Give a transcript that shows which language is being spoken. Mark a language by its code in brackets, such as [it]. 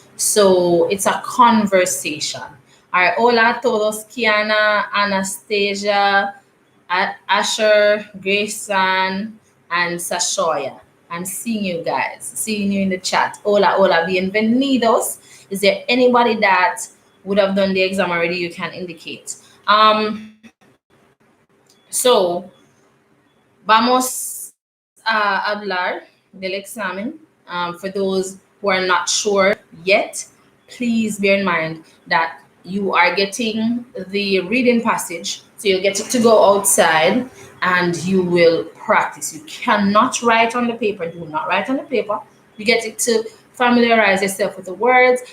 [en] So it's a conversation. All right, [es] hola a todos, [en] Kiana, Anastasia, Asher, Grayson, and Sashoya. I'm seeing you guys, seeing you in the chat. [es] Hola, hola, bienvenidos. [en] Is there anybody that would have done the exam already? You can indicate. [es] So, vamos a hablar del examen. [en] For those who are not sure yet, please bear in mind that you are getting the reading passage. So you'll get to go outside and you will practice. You cannot write on the paper. Do not write on the paper. You get it to familiarize yourself with the words.